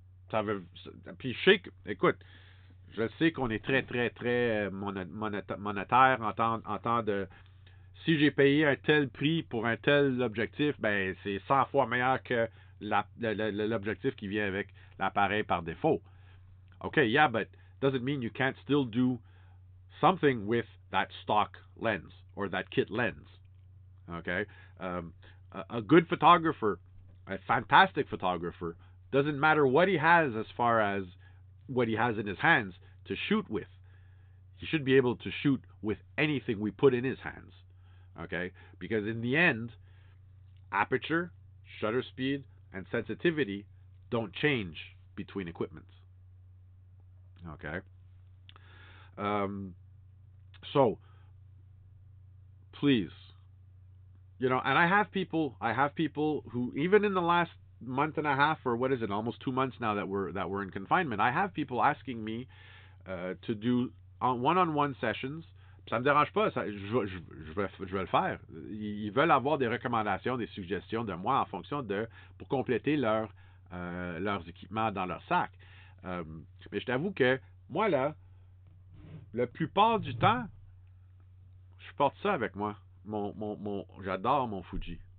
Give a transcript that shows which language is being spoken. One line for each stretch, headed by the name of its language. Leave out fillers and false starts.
French: Ça veut, puis je sais que, écoute, je sais qu'on est très, très, très monétaire en temps de. Si j'ai payé un tel prix pour un tel objectif, ben c'est 100 fois meilleur que l'objectif qui vient avec l'appareil par défaut.
English: Okay, yeah, but doesn't mean you can't still do something with that stock lens or that kit lens. Okay, um, a good photographer, a fantastic photographer, doesn't matter what he has as far as what he has in his hands to shoot with. He should be able to shoot with anything we put in his hands. Okay? Because in the end, aperture, shutter speed, and sensitivity don't change between equipments. Okay? Um, so, please, and I have people who, even in the last month and a half, or what is it, almost 2 months now that we're in confinement, I have people asking me to do one-on-one sessions.
French: Ça me dérange pas, je vais le faire. Ils veulent avoir des recommandations, des suggestions de moi en fonction de pour compléter leurs équipements dans leur sac. Mais je t'avoue que moi là, la plupart du temps, je porte ça avec moi. J'adore mon Fuji.